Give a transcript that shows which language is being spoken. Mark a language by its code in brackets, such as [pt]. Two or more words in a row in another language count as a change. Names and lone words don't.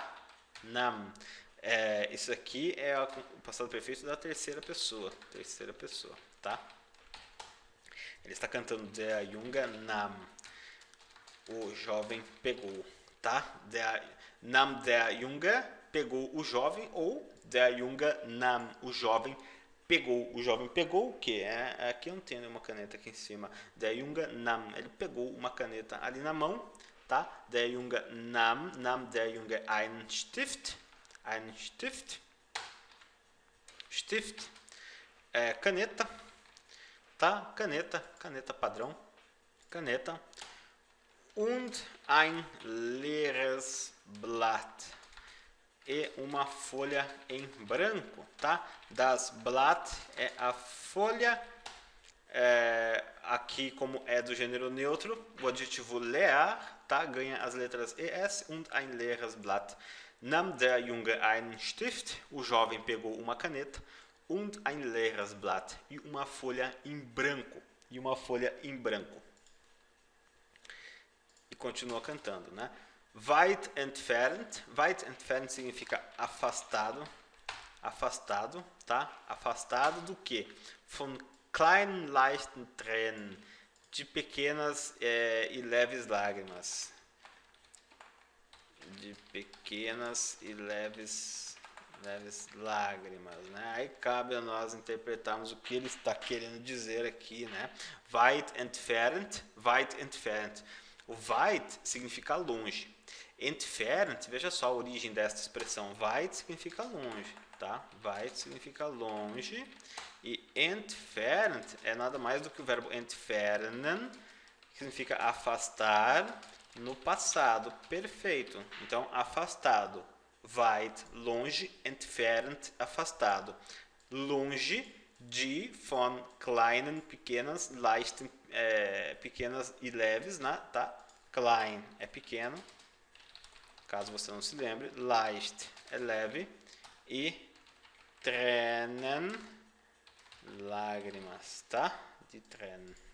[de] Nahm. [pt] Isso aqui é o passado perfeito da terceira pessoa, tá? Ele está cantando [de] der Junge nahm, [pt] o jovem pegou, tá? [de] Nahm der Junge, [pt] pegou o jovem, ou [de] der Junge nahm, [pt] o jovem pegou. O jovem pegou o quê? Aqui eu não tenho uma caneta aqui em cima. [de] Der Junge nahm, [pt] ele pegou uma caneta ali na mão, tá? [de] Der Junge nahm der Junge einen Stift. Stift, [pt] caneta, tá? Caneta padrão, caneta. [de] Und ein leeres Blatt. [pt] E uma folha em branco, tá? [de] Das Blatt [pt] é a folha. Aqui, como é do gênero neutro, o adjetivo leer, tá? Ganha as letras ES. [de] Und ein leeres Blatt. Nahm der Junge einen Stift. [pt] O jovem pegou uma caneta. [de] Und ein leeres Blatt. [pt] E uma folha em branco. E continua cantando, né? [de] Weit entfernt [pt] significa afastado, tá? Afastado do quê? [de] Von kleinen leichten Tränen, [pt] de pequenas e leves lágrimas. Né? Aí cabe a nós interpretarmos o que ele está querendo dizer aqui, né? [de] Weit entfernt. [pt] O weit significa longe. Entfernt, veja só a origem desta expressão. Weit significa longe, tá? Weit significa longe. E entfernt é nada mais do que o verbo entfernen, que significa afastar no passado perfeito. Então, afastado. Weit, longe. Entfernt, afastado. Longe de, [de] von kleinen, [pt] pequenas, leichten, pequenas e leves, né? Tá? Klein é pequeno, caso você não se lembre. Leicht é leve. E Tränen, lágrimas, tá? De Tränen.